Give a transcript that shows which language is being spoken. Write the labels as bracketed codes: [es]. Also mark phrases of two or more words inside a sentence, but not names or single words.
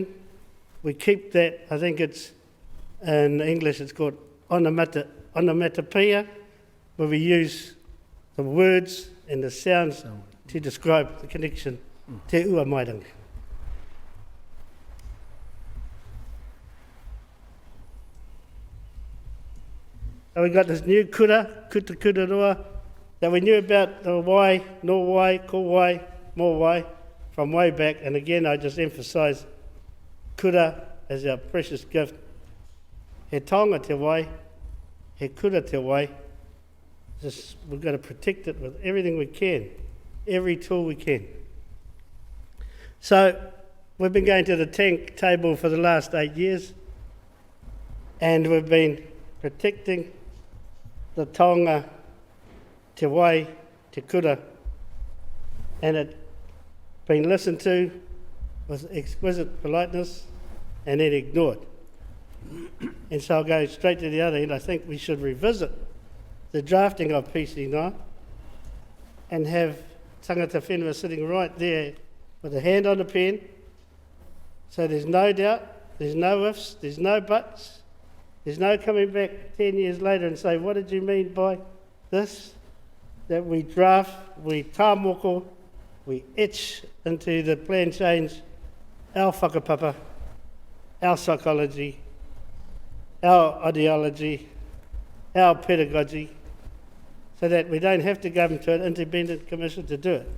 [en] We keep that, I think it's, in English it's called onomatopoeia, where we use the words and the sounds to describe the connection. [mi] Te Ua Mairangi. [en] So we got this new kuta roa, that we knew about the wai, [mi] no wai, ko wai, mo wai, [en] from way back. And again, I just emphasise kura as our precious gift. [mi] He taonga te wai, he kura te wai. [en] We've got to protect it with everything we can, every tool we can. So we've been going to the tank table for the last 8 years, and we've been protecting the [mi] taonga, te wai, te kura, [en] and it's been listened to with exquisite politeness and then ignored. And so I'll go straight to the other end. I think we should revisit the drafting of PC9 and have [mi] tangata whenua [en] sitting right there with a hand on the pen, so there's no doubt, there's no ifs, there's no buts, there's no coming back 10 years later and say, what did you mean by this? That we draft, we tāmoko, we etch into the plan change our whakapapa, our psychology, our ideology, our pedagogy, so that we don't have to go into an independent commission to do it.